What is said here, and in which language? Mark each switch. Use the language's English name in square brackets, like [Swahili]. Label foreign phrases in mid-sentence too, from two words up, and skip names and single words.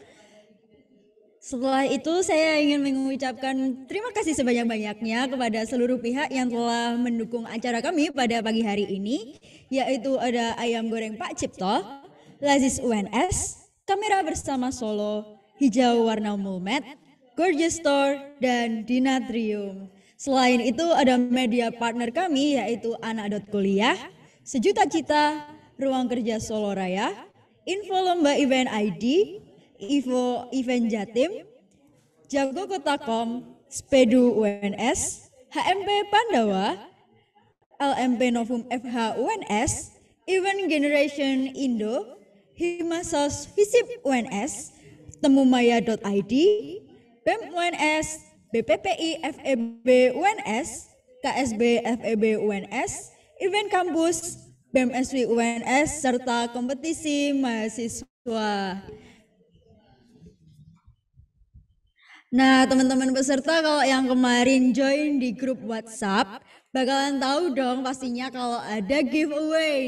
[Indonesian] Setelah itu saya ingin mengucapkan terima kasih sebanyak-banyaknya kepada seluruh pihak yang telah mendukung acara kami pada pagi hari ini, yaitu ada Ayam Goreng Pak Cipto, Lazis UNS, Kamera Bersama Solo, Hijau Warna Mulmet, Gorgeous Store, dan Dinatrium. Selain itu ada [English] media partner [Indonesian] kami yaitu Anak.Kuliah, Sejuta Cita, Ruang Kerja Solo Raya, Info Lomba Event ID, Ivo Event Jatim, Jago Kota.com, Spedu UNS, HMP Pandawa, LMP Novum FH UNS, Event Generation Indo, Himasos Visip UNS, Temumaya.id, BEM UNS, BPPI FEB UNS, KSB FEB UNS, event kampus, BEM-SW UNS, serta kompetisi mahasiswa. Nah, teman-teman peserta kalau yang kemarin join di grup WhatsApp, bakalan tahu dong pastinya kalau ada giveaway.